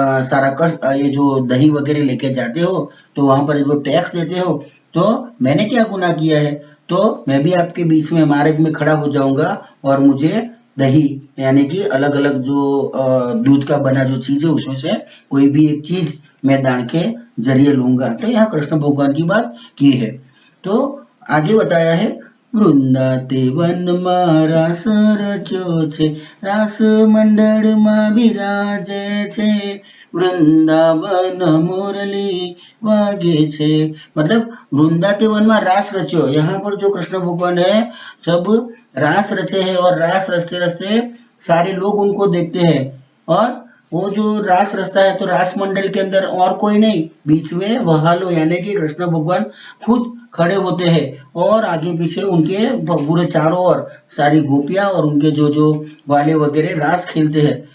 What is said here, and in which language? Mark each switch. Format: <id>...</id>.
<hi>सारा कष्ट ये जो दही वगैरह लेके जाते हो, तो वहां पर जो टैक्स देते हो, तो मैंने क्या गुनाह किया है, तो मैं भी आपके बीच में मार्ग में खड़ा हो जाऊंगा और मुझे दही यानी कि अलग अलग जो दूध का बना जो चीज है उसमें से कोई भी एक चीज मैं दान के जरिए लूंगा। तो यहाँ कृष्ण भगवान की बात की है। तो आगे बताया है,</hi> <gu>વૃંદાતે વનમાં રાસ રચ્યો છે, રાસ મંડળમાં બિરાજે છે, વૃંદાવન मुरली वागे छे।</gu> <hi>मतलब वृंदाते वन में रास रच्यो, यहाँ पर जो कृष्ण भगवान है सब रास रचे है, और रास रचते रचते सारे लोग उनको देखते हैं, और वो जो रास रचता है तो रास मंडल के अंदर और कोई नहीं, बीच में वहालो यानी कि कृष्ण भगवान खुद खड़े होते हैं, और आगे पीछे उनके पूरे चारों ओर सारी गोपियां और उनके जो जो वाले वगैरह रास खेलते हैं।</hi>